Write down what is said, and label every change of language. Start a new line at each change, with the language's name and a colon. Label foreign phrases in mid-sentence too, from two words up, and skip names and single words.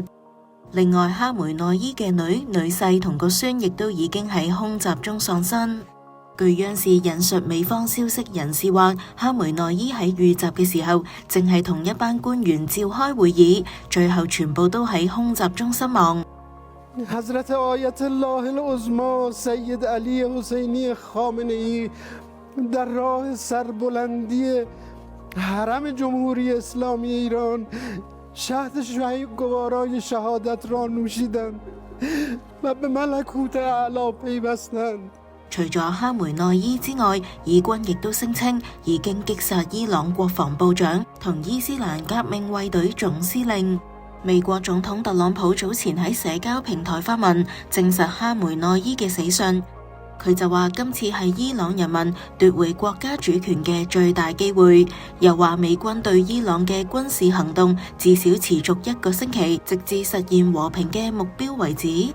Cantonese: 另外，哈梅內伊嘅女婿同個孫亦都已經喺空襲中喪生。據央視引述美方消息人士話，哈梅內伊喺遇襲嘅時候，正係同一班官員召開會議，最後全部都喺空襲中身亡。
Persian: حضرت آیت الله العظمی سید علی حسینی خامنه‌ای در راه سربلندی حرم جمهوری اسلامی ایران شهد شهیدگوارای شهادت را نوشیدند و به ملکوت اعلی پیوستند。
Cantonese: 除咗哈梅內伊之外，以軍亦都聲稱已經擊殺伊朗國防部長同伊斯蘭革命衛隊總司令。美國總統特朗普早前喺社交平台發文證實哈梅內伊嘅死訊，佢就話今次係伊朗人民奪回國家主權嘅最大機會，又話美軍對伊朗嘅軍事行動至少持續1個星期，直至實現和平嘅目標為止。